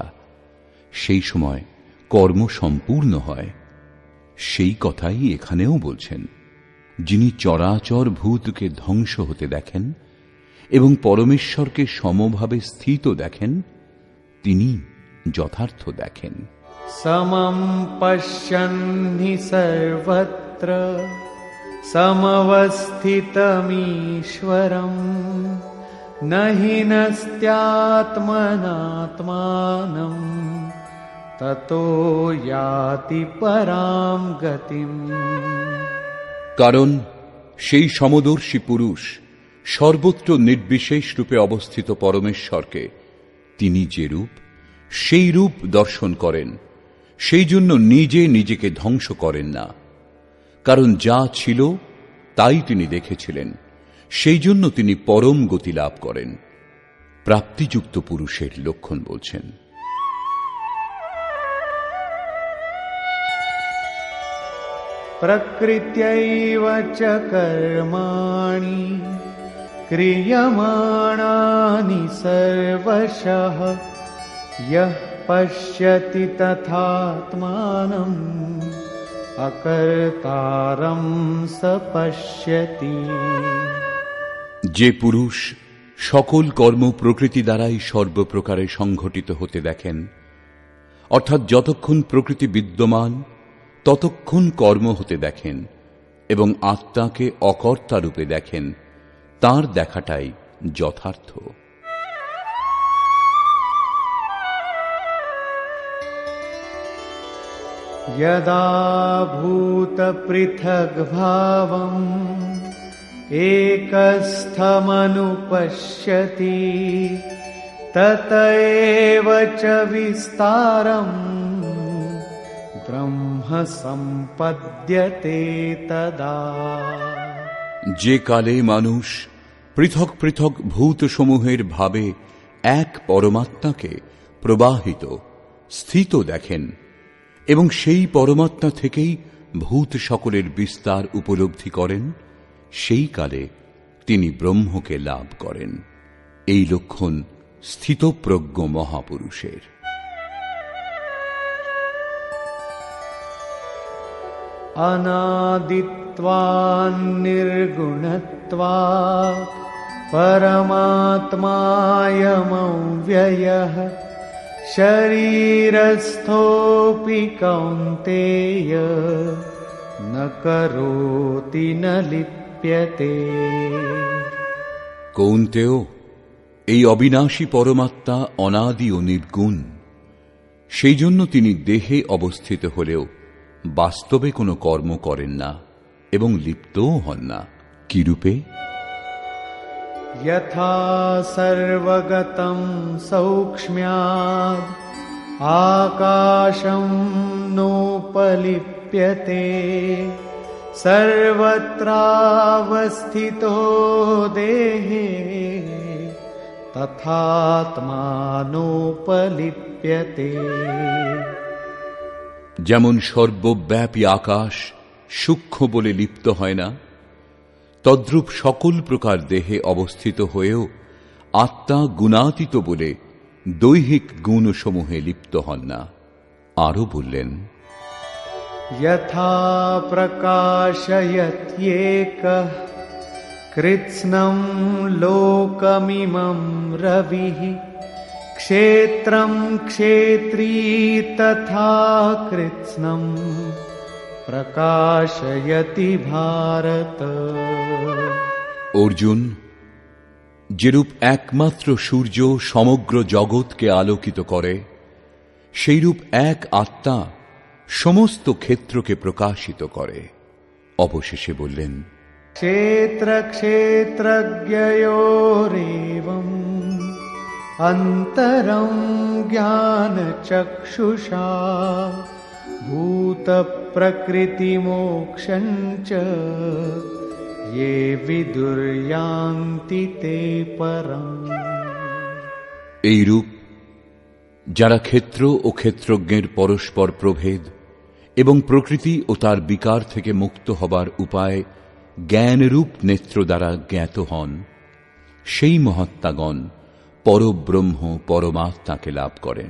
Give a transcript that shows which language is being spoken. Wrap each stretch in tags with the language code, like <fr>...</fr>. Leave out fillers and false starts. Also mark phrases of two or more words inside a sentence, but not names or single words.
<bn>সেই সময় কর্ম সম্পূর্ণ হয়। সেই কথাই এখানেও বলছেন। যিনি চরাচর ভূতকে ধ্বংস হতে দেখেন এবং পরমেশ্বরকে সমভাবে স্থিত দেখেন, তিনি যথার্থ দেখেন।</bn> <sa>समं पश्यन् हि सर्वत्र समवस्थितमीश्वरम् न हि नस्त्यात्मनात्मानम् ततो याति परां गतिम्।</sa> <bn>কারণ সেই সমদর্শী পুরুষ সর্বত্র নির্বিশেষ রূপে অবস্থিত পরমেশ্বরকে তিনি যে রূপ, সেই রূপ দর্শন করেন। সেই জন্য নিজে নিজেকে ধ্বংস করেন না। কারণ যা ছিল তাই তিনি দেখেছিলেন। সেই জন্য তিনি পরম গতি লাভ করেন। প্রাপ্তিযুক্ত পুরুষের লক্ষণ বলছেন।</bn> <sa>प्रकृत्यैव च कर्माणि क्रियमाणानि सर्वशः यः पश्यति तथात्मानम् अकर्तारं स पश्यति।</sa> <bn>যে পুরুষ সকল কর্ম প্রকৃতি দ্বারাই সর্বপ্রকারে সংঘটিত হতে দেখেন, অর্থাৎ যতক্ষণ প্রকৃতি বিদ্যমান ততক্ষণ কর্ম হতে দেখেন এবং আত্মাকে অকর্তা রূপে দেখেন, তার দেখাটাই যথার্থ।</bn> <sa>यदा भूतपृथग्भावम् एकस्थमनुपश्यति तत एव च विस्तारम् ब्रह्म सम्पद्यते तदा।</sa> <bn>যে কালে মানুষ পৃথক পৃথক ভূতসমূহের ভাবে এক পরমাত্মাকে প্রবাহিত স্থিত দেখেন এবং সেই পরমাত্মা থেকেই ভূত সকলের বিস্তার উপলব্ধি করেন, সেই কালে তিনি ব্রহ্মকে লাভ করেন। এই লক্ষণ স্থিতপ্রজ্ঞ মহাপুরুষের।</bn> <sa>अनादित्वान् निर्गुणत्वात् परमात्मायमव्ययः शरीरस्थोऽपि कौन्तेय न करोति न लिप्यते।</sa> <bn>কৌন্তেয়, এই অবিনাশী পরমাত্মা অনাদি ও নির্গুণ। সেই জন্য তিনি দেহে অবস্থিত হলেও বাস্তবে কোনো কর্ম করেন না এবং লিপ্তও হন না। কি রূপে?</bn> <sa>यथा सर्वगतं सौक्ष्म्याद् आकाशं नोपलिप्यते सर्वत्रावस्थितो देहे तथात्मानोपलिप्यते।</sa> <bn>যেমন সর্বব্যাপী আকাশ সূক্ষ্ম বলে লিপ্ত হয় না, তদ্রূপ সকল প্রকার দেহে অবস্থিত হয়েও আত্মা গুণাতীত বলে দৈহিক গুণসমূহে লিপ্ত হন না। আরো বললেন,</bn> <sa>यथा प्रकाशयत्येकः कृत्स्नं लोकमिमं रविः क्षेत्रं क्षेत्री तथा कृत्स्नं प्रकाशयति भारत।</sa> <bn>অর্জুন, যেরূপ একমাত্র সূর্য সমগ্র জগৎকে আলোকিত করে, সেইরূপ এক আত্মা সমস্ত ক্ষেত্রকে প্রকাশিত করে। অবশেষে বললেন,</bn> <sa>क्षेत्र क्षेत्रज्ञयोरेवम् अन्तरं ज्ञान चक्षुषा भूत प्रकृति मोक्षं च ये विदुर्यान्ति ते परम्।</sa> <bn>এইরূপ যারা ক্ষেত্র ও ক্ষেত্রজ্ঞের পরস্পর প্রভেদ এবং প্রকৃতি ও তার বিকার থেকে মুক্ত হবার উপায় জ্ঞানরূপ নেত্র দ্বারা জ্ঞাত হন, সেই মহাত্মাগণ পরব্রহ্ম পরমাত্মাকে লাভ করেন।</bn>